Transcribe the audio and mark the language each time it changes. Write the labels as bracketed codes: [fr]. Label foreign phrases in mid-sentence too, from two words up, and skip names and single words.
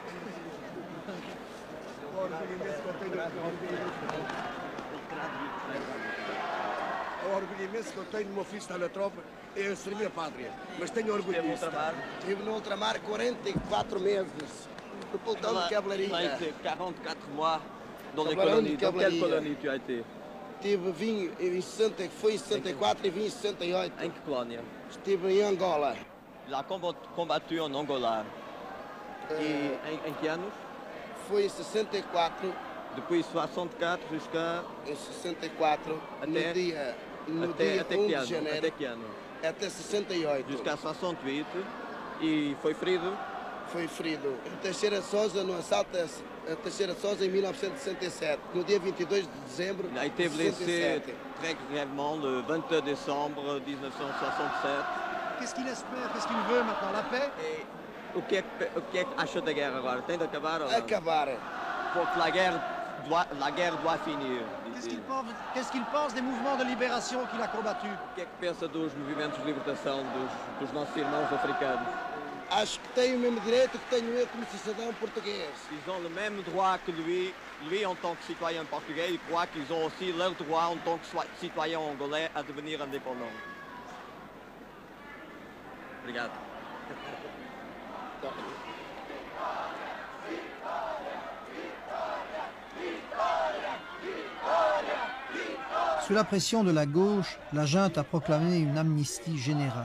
[pt] O orgulho imenso que eu tenho no meu filho estar na tropa é servir a pátria. Mas tenho orgulho disso. Estive no ultramar 44 meses. No pelotão de cavalaria. [fr] Tu as été 44 mois dans les [pt] Cavaleiro [fr] colonies. [pt] de [fr] Dans quelle [pt] cavalaria. [fr] colonie tu as été? [pt] Vim em 60, foi em 64 e vim em 68. Em que colônia? Estive em Angola. [fr] Il a combattu en Angola. Et en [pt] que anos? Foi em 64, [fr] Depuis 64 jusqu'à... [pt] em 64, Até- no dia Até 1 que de ano? janeiro, Até que ano? até 68. Jusqu'à 68. E foi ferido? Foi ferido em Teixeira de Sousa, no assalto a Teixeira de Sousa em 1967, no dia 22 de dezembro [fr] Il a été [pt] de [fr] blessé [pt] 67. [fr] très grièvement le 22 décembre 1967. Qu'est-ce qu'il espère? Qu'est-ce qu'il veut maintenant? La paix? [pt] E o que é que acha da guerra agora? Tem de acabar ou não? Acabar. Porque a guerra [fr] la guerre doit finir. Qu'est-ce qu'il pense des mouvements de libération qu'il a combattus? [pt] O que é que pensa dos movimentos de libertação dos nossos irmãos africanos? Acho que tem o mesmo direito que tenho eu como cidadão português. [fr] Ils ont le même droit que lui en tant que citoyen portugais, il croit qu'ils ont aussi leur droit en tant que citoyen angolais à devenir indépendants. [pt] Obrigado. [fr] Sous la pression de la gauche, la junte a proclamé une amnistie générale.